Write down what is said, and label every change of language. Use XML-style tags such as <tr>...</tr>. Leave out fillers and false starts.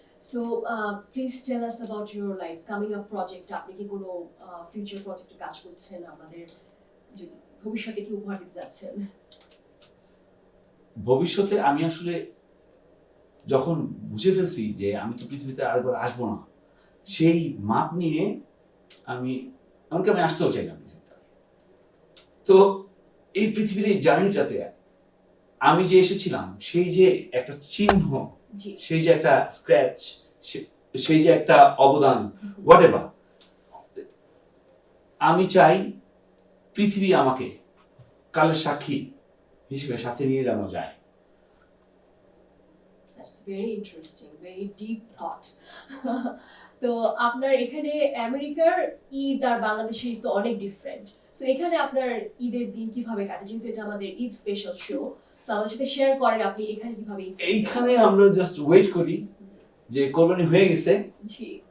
<en>So please tell us about your like coming up project.</en> <bn>আপনি কি কোনো future প্রজেক্টে কাজ করছেন? আমাদের যদি ভবিষ্যতে কি উপহার দিতে যাচ্ছেন? ভবিষ্যতে আমি আসলে যখন বুঝে ফেলছি যে আমি তো পৃথিবীতে আরেকবার আসবো না, সেই মাপ নিয়ে আমি আসতেও চাই না পৃথিবীতে। তো এই পৃথিবীর এই জার্নিটাতে আমি যে এসেছিলাম, সেই যে একটা চিহ্ন, সেই যে একটা স্ক্র্যাচ, সেই যে একটা অবদান, হোয়াট এভার, আমি চাই পৃথিবী আমাকে কালের সাক্ষী হিসেবে সাথে নিয়ে যেন যায়।</bn> <en>That's very interesting, very deep thought.</en> <bn>তো আপনার এখানে আমেরিকার ঈদ আর বাংলাদেশের ঈদ তো অনেক ডিফারেন্ট। সো এখানে আপনার ঈদের দিন কিভাবে কাটে? যেহেতু এটা আমাদের ঈদ স্পেশাল শো, সো আমাদের সাথে শেয়ার করেন আপনি এখানে কিভাবে ঈদ। এইখানে আমরা জাস্ট ওয়েট করি যে কোরবানি হয়ে গেছে, জি,</bn>